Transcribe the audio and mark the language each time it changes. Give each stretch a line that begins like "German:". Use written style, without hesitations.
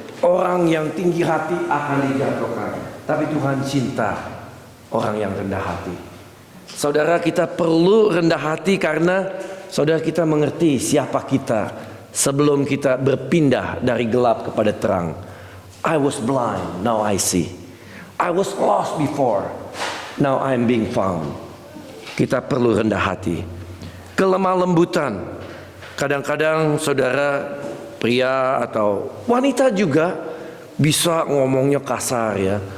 Indonesian: Orang yang tinggi hati akan dijatuhkan. Tapi Tuhan cinta orang yang rendah hati. Saudara, kita perlu rendah hati karena saudara kita mengerti siapa kita sebelum kita berpindah dari gelap kepada terang.
English: I was blind, now I see. I was lost before, now I am being found.
Indonesian: Kita perlu rendah hati. Kelemah lembutan. Kadang-kadang saudara pria atau wanita juga bisa ngomongnya kasar ya.